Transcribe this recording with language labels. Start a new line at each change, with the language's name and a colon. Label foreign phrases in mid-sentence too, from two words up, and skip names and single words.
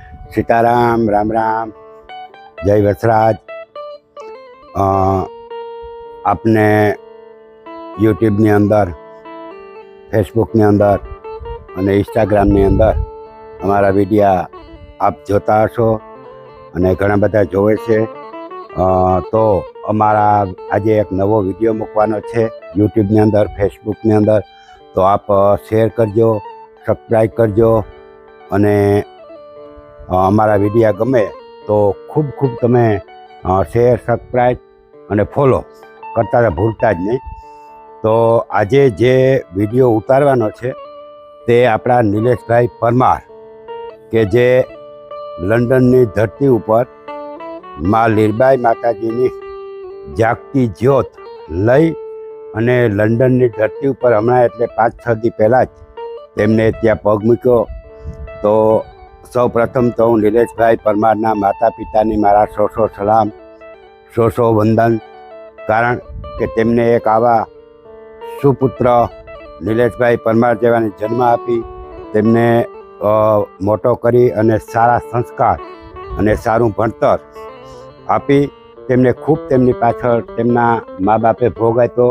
Gujarati: સીતારામ રામ રામ જય વસરાજ। આપને યૂટ્યૂબ અંદર ફેસબુક અંદર અને ઇન્સ્ટાગ્રામ અંદર અમારા વીડિયો આપ જોતા હશો અને ઘણા બધા જુએ છે। તો અમારા આજ એક નવો વીડિયો મૂકવાનો છે યૂટ્યૂબ અંદર ફેસબુક અંદર। તો આપ શેર કરજો, સબ્સ્ક્રાઇબ કરજો અને અમારા વીડિયો ગમે તો ખૂબ ખૂબ તમે શેર સબ્સ્ક્રાઇબ અને ફોલો કરતા ભૂલતા જ નહીં। તો આજ જે વીડિયો ઉતારવાનો છે તે આપણા નીલેશભાઈ પરમાર કે જે લંડનની ધરતી પર માં લીરબાઈ માતાજીની જાગતી જ્યોત લઈ અને લંડનની ધરતી પર હમણાં એટલે 5-6 દી પહેલા જ તેમણે ત્યાં પગ મૂક્યો। તો સૌ પ્રથમ તો હું નીલેશભાઈ પરમારના માતા પિતાને મારા સૌ સલામ, સૌ વંદન। કારણ કે તેમણે એક આવા સુપુત્ર નીલેશભાઈ પરમાર જેવાને જન્મ આપી, તેમને મોટો કરી અને સારા સંસ્કાર અને સારું ભણતર આપી તેમને ખૂબ તેમની પાછળ તેમના માં બાપે ભોગ આપ્યો।